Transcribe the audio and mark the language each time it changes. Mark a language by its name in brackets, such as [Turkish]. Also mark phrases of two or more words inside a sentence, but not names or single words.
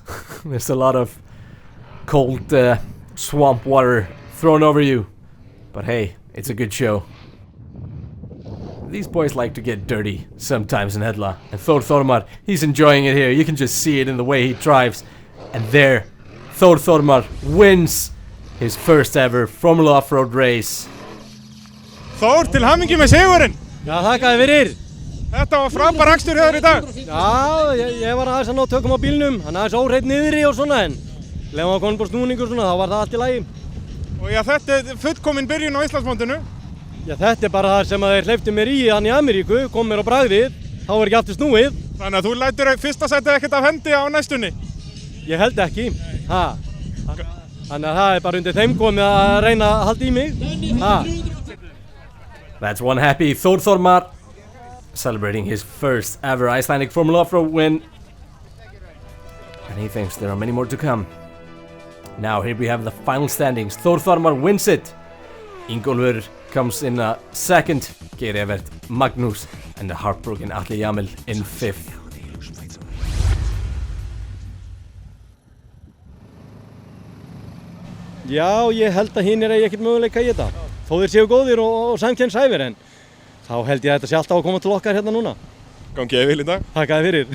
[English] There's a lot of cold swamp water thrown over you, but hey, it's a good show. These boys like to get dirty sometimes in Hella, and Þór Þormar, he's enjoying it here. You can just see it in the way he drives. And there, Þór Þormar wins his first ever Formula Offroad race. [Icelandic] Þór, til hamingju með sigurinn! Já, þakkaði fyrir! Þetta var frábær akstur hjá þér í dag! Já, ég var aðeins að ná tökum á bílnum, hann aðeins óhreitt niðri og svona, en leðum að koma búið snúning og svona, þá var það allt í lagi. Og já, þetta er fullkomin byrjun á Íslandsmótinu. Já, þetta er bara það sem að þeir hleyptu mér í hann í Ameríku, kom mér á bragðið, þá er ekki aftur snúið. Þannig að þú lætur fyrsta sætið ekkert af hendi á næstunni? Ég held ekki, Þannig að það er bara undir þeim komið að reyna að halda í mig, [English] That's one happy Þór Þormar celebrating his first ever Icelandic Formula Offroad win. And he thinks there are many more to come. Now here we have the final standings. Þór Þormar wins it. Ingólfur comes in second. Geir Evert, Magnús, and the heartbroken Atli Jamil in 5th. [Icelandic] Já, ég held að hinir eigi ekkert möguleika í þetta. Þó þeir séu góðir og samkeppnishæfir, en þá held ég að þetta sé alltaf að koma til okkar hérna núna. Gangi vel í dag. Þakkaði fyrir.